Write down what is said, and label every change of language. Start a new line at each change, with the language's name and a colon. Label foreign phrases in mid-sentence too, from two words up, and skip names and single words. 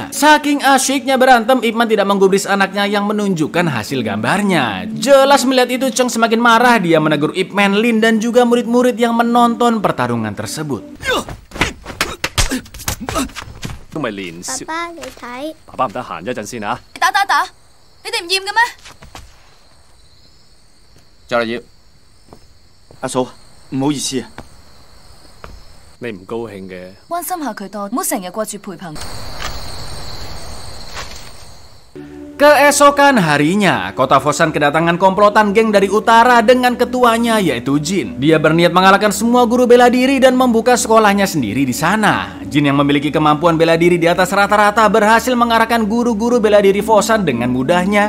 Indonesian: Saking asyiknya berantem, Ip Man tidak menggubris anaknya yang menunjukkan hasil gambarnya. Jelas melihat itu, Cheng semakin marah. Dia menegur Ip Man, Lin dan juga murid-murid yang menonton pertarungan tersebut. Papa,
Cantonese: Papa唔得閒一陣先啊！打，你哋唔厭嘅咩？就嚟要，阿嫂，唔好意思啊。你唔高興嘅，關心下佢多，唔好成日掛住陪朋。
Indonesian: Keesokan harinya, kota Foshan kedatangan komplotan geng dari utara dengan ketuanya yaitu Jin. Dia berniat mengalahkan semua guru bela diri dan membuka sekolahnya sendiri di sana. Jin yang memiliki kemampuan bela diri di atas rata-rata berhasil mengarahkan guru-guru bela diri Foshan dengan mudahnya.